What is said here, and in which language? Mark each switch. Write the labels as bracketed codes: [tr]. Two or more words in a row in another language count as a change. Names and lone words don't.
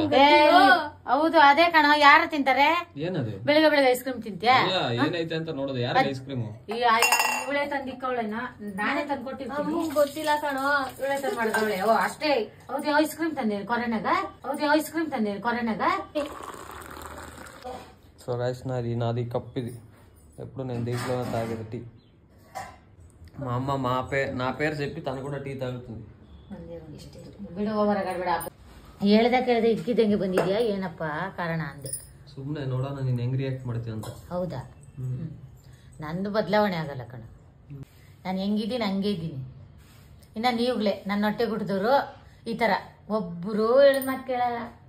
[kn] ಹೌದು, ಅದೇ ಕಣ. ಯಾರು ತಿಂತಾರೆ? ಏನದು? ಬೆಳಗ್ಗೆ [en] ice cream [kn] ತಿಂತ್ಯಾ? ಏನೈತೆ ಅಂತ ನೋಡೋದು. ಯಾರ [en] ice cream? [kn] ಇವಳೆ ತಂದಿಕ್ಕವಳೇನ? ನಾನೇ ತಂದ್ಕೊಟ್ಟಿರ್ತೀನಿ. ಗೊತ್ತಿಲ್ಲ ಕಣೋ, ಇವಳೆ ತಂದ್ ಮಾಡಿದವಳೆ. ಓ ಅಷ್ಟೇ. ಹೌದು, [en] ice cream [kn] ತಂದೇನು ಕೊರೆನಾಗ? [en] So guys [te] నాది కప్పిది. ఎప్పుడు నేను దీంట్లోనే తాగేది టీ. మా అమ్మ నా పేరు చెప్పి తను కూడా టీ తాగుతుంది. [kn] ಬಿಡು, ಹೊರಗಡೆ ಹೇಳ್ದೆ ಕೇಳ್ದೆ ಇದ್ಕಿದ್ದಂಗೆ ಬಂದಿದ್ಯಾ? ಏನಪ್ಪ ಕಾರಣ ಅಂದೆ. ಸುಮ್ಮನೆ ನೋಡೋಣ ನೀನ್ ಹೆಂಗ್ ರಿಯಾಕ್ಟ್ ಮಾಡ್ತೀಯ ಅಂತ. ಹೌದಾ? ನಂದು ಬದಲಾವಣೆ ಆಗಲ್ಲ ಕಣ. ನಾನು ಹೆಂಗಿದ್ದೀನಿ ಹಂಗೆ ಇದ್ದೀನಿ. ಇನ್ನ ನೀವುಗಳೇ ನನ್ನ ಹೊಟ್ಟೆ ಗುಡ್ದವ್ರು ಈ ತರ ಒಬ್ರು ಹೇಳಿದ ಮಾತು ಕೇಳಲ್ಲ.